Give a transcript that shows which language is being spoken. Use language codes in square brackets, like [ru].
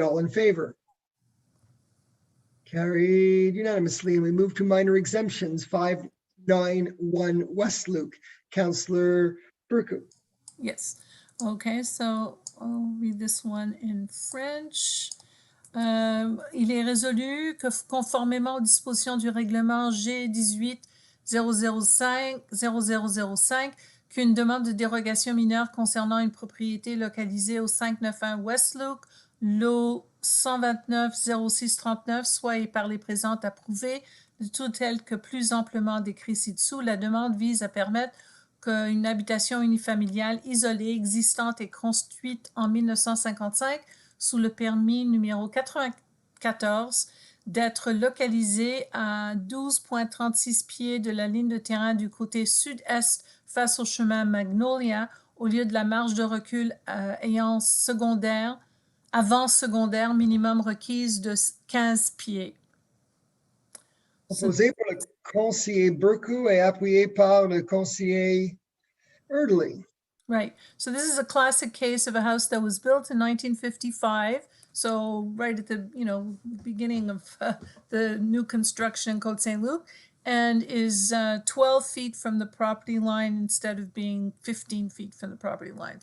[en] All in favor? Carried unanimously. And we move to minor exemptions, 591 West Luke. Councillor Burku. Yes. Okay, so I'll read this one in French. [fr] Il est résolu que conformément aux dispositions du règlement G18 005 qu'une demande de dérogation mineure concernant une propriété localisée au 591 West Luke, lot 129 0639, soit et par les présentes approuvées, de tout tel que plus amplement décrit ci-dessous. La demande vise à permettre qu'une habitation unifamiliale isolée, existante et construite en 1955 sous le permis numéro 94 d'être localisée à 12,36 pieds de la ligne de terrain du côté sud-est face au chemin Magnolia, au lieu de la marge de recul avant secondaire minimum requise de 15 pieds. Proposé par le conseiller Burku et appuyé par le conseiller Erdely. [en] Right. So this is a classic case of a house that was built in 1955. So right at the beginning of the new construction in Côte Saint-Luc, and is 12 feet from the property line instead of being 15 feet from the property line.